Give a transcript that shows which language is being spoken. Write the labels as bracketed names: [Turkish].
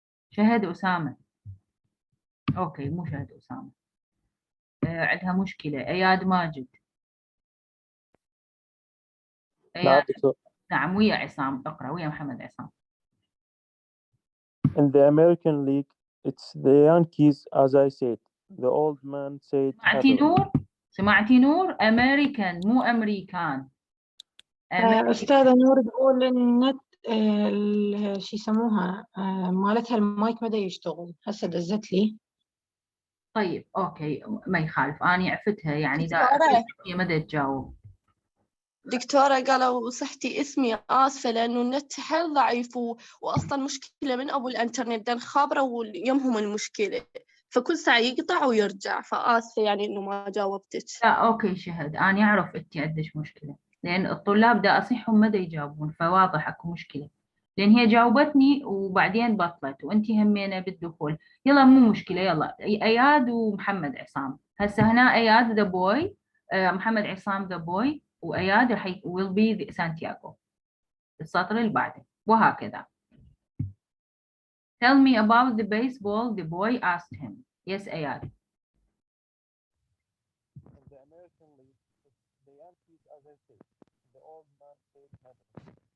[Arabic] شهد أسامة. اوكي مو شهد أسامة، عندها مشكلة. اياد ماجد. نعم اياد. دكتور. نعم ويا عصام، اقرأ ويا محمد عصام. [English] In the American League, it's the Yankees, as I said. The old man said [Arabic] سمعتي [English] happily. [Arabic] نور؟ سمعتي نور؟ أمريكان مو أمريكان. أستاذة نور تقول النت شو يسموها مالتها المايك ما دا يشتغل، هسه دزت لي. طيب أوكي ما يخالف، أنا عفتها يعني دكتورة. هي ما دا تجاوب. دكتورة قالوا صحتي اسمي آسفة لأنه النت حيل ضعيف وأصلا مشكلة من أبو الإنترنت دان خابرة ويمهم المشكلة فكل ساعة يقطع ويرجع، فآسفة يعني إنه ما جاوبتك. لا أوكي شهد، أنا أعرف أنت عندك مشكلة، لأن الطلاب دا أصيحهم ما دا يجاوبون، فواضح أكو مشكلة، لأن هي جاوبتني وبعدين بطلت وأنت همينة بالدخول. يلا مو مشكلة، يلا أياد ومحمد عصام. هسه هنا أياد ذا بوي، محمد عصام ذا بوي، وأياد راح will be سانتياغو السطر اللي بعده، وهكذا. [English] Tell me about the baseball, the boy asked him. Yes أياد. In the American League, it's the Yankees, as I said. The old man said happily.